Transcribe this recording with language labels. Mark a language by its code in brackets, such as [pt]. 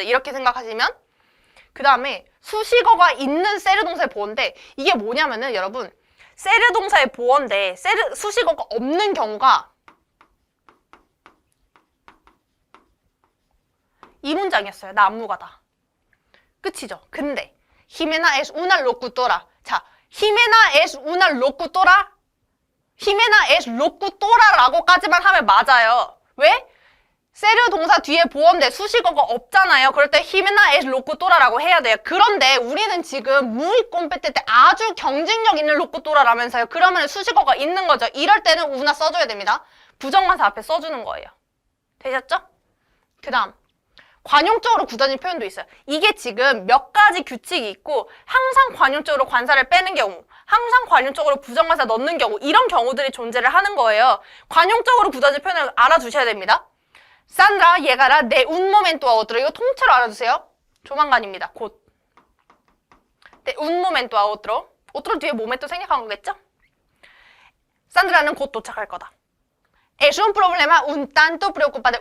[ko] 이렇게 생각하시면 그 다음에 수식어가 있는 세르 동사의 보어인데 이게 뭐냐면은 여러분 세르 동사의 보어인데 수식어가 없는 경우가 이 문장이었어요. 나무가다. 끝이죠. [es] 근데 히메나 es una locutora. 자, 히메나 es una locutora. [ko] 히메나 [es] es locutora [ko] 라고까지만 하면 맞아요. 왜? 세르 동사 뒤에 보어인데 수식어가 없잖아요. 그럴 때 히메나 [es] es locutora [ko] 라고 해야 돼요. 그런데 우리는 지금 [es] muy competente [ko] 아주 경쟁력 있는 locutora라면서요. 그러면 수식어가 있는 거죠. 이럴 때는 una 써줘야 됩니다. 부정관사 앞에 써주는 거예요. 되셨죠? 그 다음 관용적으로 굳어진 표현도 있어요. 이게 지금 몇 가지 규칙이 있고 항상 관용적으로 관사를 빼는 경우, 항상 관용적으로 부정관사 넣는 경우 이런 경우들이 존재를 하는 거예요. 관용적으로 굳어진 표현을 알아두셔야 됩니다. [es] Sandra llegará de un momento a otro. [ko] 이거 통째로 알아두세요. 조만간입니다. 곧. [es] De un momento a otro. [ko] otro 뒤에 momento 생략한 거겠죠? 산드라는 곧 도착할 거다. [es] Es un problema un tanto preocupante.